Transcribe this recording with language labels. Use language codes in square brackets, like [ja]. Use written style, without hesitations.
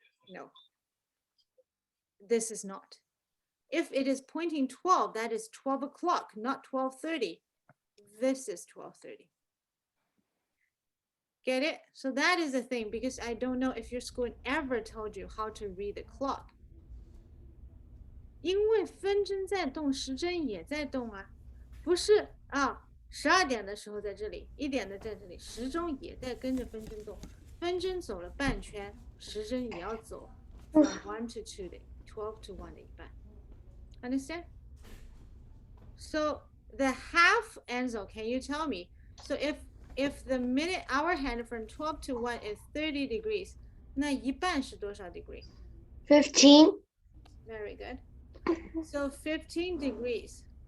[en] No. This is not. If it is pointing 12, that is 12 o'clock, not 12:30. This is 12:30. Get it? So that is the thing, because I don't know if your school ever told you how to read the clock. [zh] 因为分针在动，时针也在动啊，不是啊，12点的时候在这里，1点的在这里，时钟也在跟着分针动，分针走了半圈，时针也要走 [en] from 1 to 2 [zh] 的12 to 1的一半。 [en] Understand? So the half, Enzo, can you tell me? So if the minute hour hand from 12 to 1 is 30 degrees, [zh] 那一半是多少 [en] degree? 15. Very good. So 15 degrees.